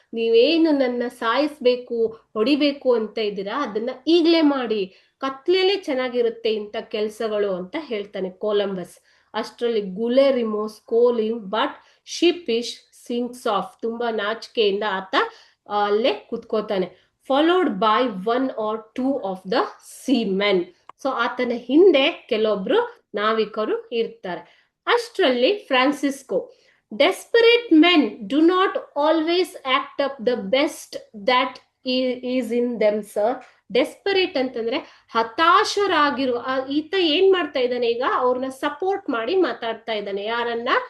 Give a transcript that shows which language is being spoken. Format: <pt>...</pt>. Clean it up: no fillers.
<kn>ನೀವೇನು ನನ್ನ ಸಾಯಿಸ್ಬೇಕು, ಹೊಡಿಬೇಕು ಅಂತ ಇದ್ದೀರಾ, ಅದನ್ನ ಈಗ್ಲೇ ಮಾಡಿ. ಕತ್ಲೆಲೆ ಚೆನ್ನಾಗಿರುತ್ತೆ ಇಂಥ ಕೆಲ್ಸಗಳು ಅಂತ ಹೇಳ್ತಾನೆ ಕೊಲಂಬಸ್. ಅಷ್ಟರಲ್ಲಿ</kn> <en>Guillermo scowling but sheepish sinks off.</en> <kn>ತುಂಬಾ ನಾಚಿಕೆಯಿಂದ ಆತ ಅಲ್ಲೇ ಕುತ್ಕೋತಾನೆ.</kn> <en>Followed by 1 or 2 of the seamen.</en> <kn>So ಆತನ ಹಿಂದೆ ಕೆಲವೊಬ್ರು ನಾವಿಕರು ಇರ್ತಾರೆ. ಅಷ್ಟರಲ್ಲಿ</kn> <en>Francisco, desperate men do not always act up the best that is in them sir.</en> <kn>Desperate ಅಂತಂದ್ರೆ ಹತಾಶರಾಗಿರುವ ಈತ ಏನ್ ಮಾಡ್ತಾ ಇದ್ದಾನೆ ಈಗ, ಅವ್ರನ್ನ ಸಪೋರ್ಟ್ ಮಾಡಿ ಮಾತಾಡ್ತಾ ಇದ್ದಾನೆ. ಯಾರನ್ನ?</kn>